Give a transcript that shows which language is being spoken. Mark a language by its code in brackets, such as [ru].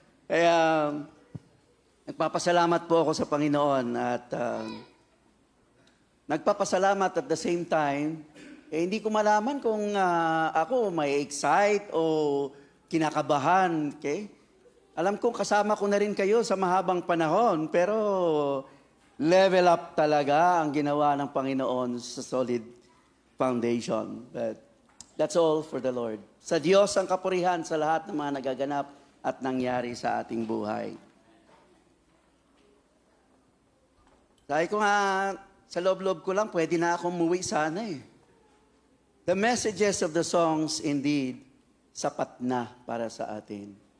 [tl] Kaya, nagpapasalamat po ako sa Panginoon at nagpapasalamat [en] at the same time, [tl] hindi ko malaman kung ako may excite o kinakabahan. Okay? Alam kong kasama ko na rin kayo sa mahabang panahon, pero level up talaga ang ginawa ng Panginoon sa solid foundation. [en] But that's all for the Lord. [tl] Sa Diyos ang kapurihan sa lahat ng mga nagaganap at nangyari sa ating buhay. Sabi ko nga, sa loob-loob ko lang, pwede na akong umuwi sana eh. [en] The messages of the songs indeed, [tl] sapat na para sa atin.